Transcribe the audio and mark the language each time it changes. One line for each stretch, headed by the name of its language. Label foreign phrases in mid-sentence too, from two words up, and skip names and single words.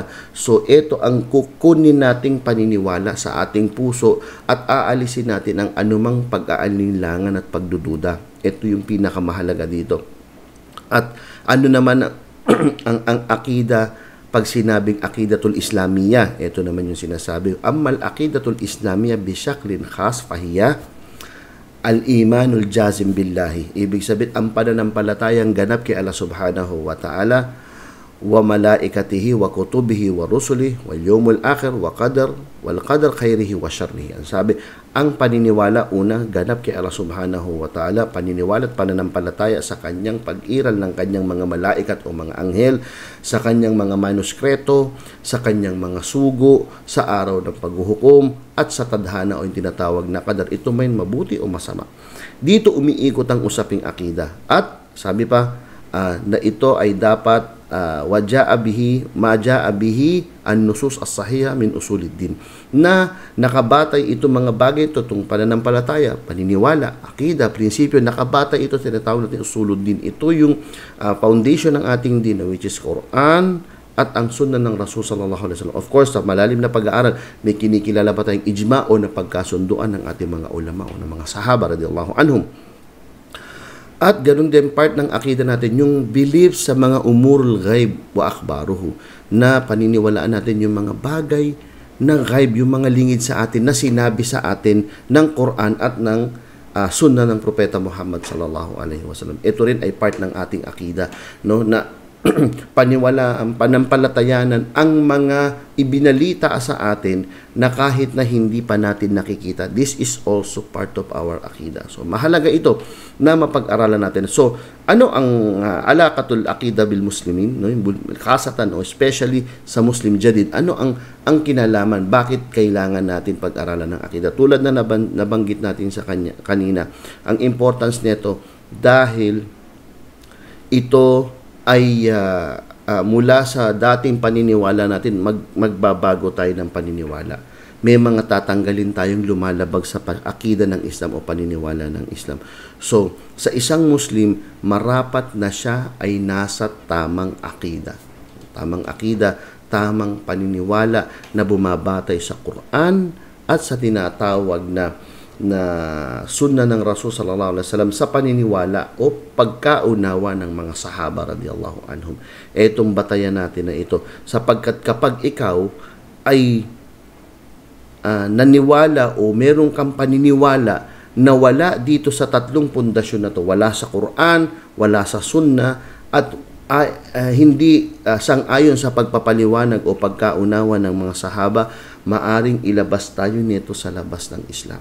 Filipino: So ito ang kukunin nating paniniwala sa ating puso at aalisin natin ang anumang pag-aalinlangan at pagdududa. Ito yung pinakamahalaga dito. At ano naman ang akida, pag sinabing
Arabic: العقيدة الإسلامية,
Filipino: ito naman yung sinasabi,
Arabic: أما العقيدة الإسلامية بشكل خاص فهي الإيمان الجازم بالله.
Filipino: Ibig sabihin, ang pananampalatayang ganap kay Allah
Arabic: سبحانه وتعالى وملائكته وكتبه ورسله واليوم الآخر و والقدر خيره وشره.
Filipino: Ang sabi, ang paniniwala una ganap kay Allah
Arabic: سبحانه وتعالى,
Filipino: paniniwala at pananampalataya sa kanyang pag-iral ng kanyang mga malaikat o mga anghel, sa kanyang mga manuskreto, sa kanyang mga sugo, sa araw ng paghuhukom, at sa tadhana o yung tinatawag na qadar. Ito may mabuti o masama. Dito umiikot ang usaping akida. At sabi pa na ito ay dapat
Arabic: وجاء به ما جاء به النصوص الصحيحة من أصول الدين,
Filipino: na nakabatay ito mga bagay ito, itong pananampalataya, paniniwala, akida, prinsipyo, nakabatay ito, tinatawag natin usuluddin. Ito yung foundation ng ating din,
English: which is
Filipino: Quran at ang sunnah ng Rasul
Arabic: صلى الله عليه وسلم.
English: Of course,
Filipino: sa malalim na pag-aaral, may kinikilala pa tayong ijma o na pagkasunduan ng ating mga ulama o ng mga sahaba
Arabic: رضي الله عنهم.
Filipino: At ganun din part ng akida natin, yung belief sa mga
Arabic: أمور الغيب وأخباره,
Filipino: na paniniwalaan natin yung mga bagay ng ghaib, yung mga lingid sa atin na sinabi sa atin ng Quran at ng sunnah ng Propeta Muhammad
Arabic: صلى الله عليه وسلم.
Filipino: Ito rin ay part ng ating akida, no, na paniwalaan, panampalatayanan ang mga ibinalita sa atin na kahit na hindi pa natin nakikita.
English: This is also part of our akida.
Filipino: So mahalaga ito na mapag-aralan natin. So ano ang
Arabic: علاقة العقيدة بالمسلمين,
Filipino: no? Khasatan o especially sa
Arabic: مسلم جديد,
Filipino: ano ang kinalaman, bakit kailangan natin pag-aralan ng akida? Tulad na nabanggit natin sa kanina, ang importance nito dahil ito ay mula sa dating paniniwala natin, magbabago tayo ng paniniwala. May mga tatanggalin tayong lumalabag sa akida ng Islam o paniniwala ng Islam. So, sa isang Muslim, marapat na siya ay nasa tamang akida. Tamang akida, tamang paniniwala na bumabatay sa Quran at sa tinatawag na sunna ng Rasul
Arabic: صلى الله عليه وسلم
Filipino: sa paniniwala o pagkaunawa ng mga sahaba
Arabic: رضي الله عنهم.
Filipino: Etong batayan natin na ito, sapagkat kapag ikaw ay naniwala o meron kang paniniwala na wala dito sa tatlong pundasyon na to, wala sa Quran, wala sa sunna, at hindi sang-ayon sa pagpapaliwanag o pagkaunawa ng mga sahaba, maaring ilabas tayo nito sa labas ng Islam.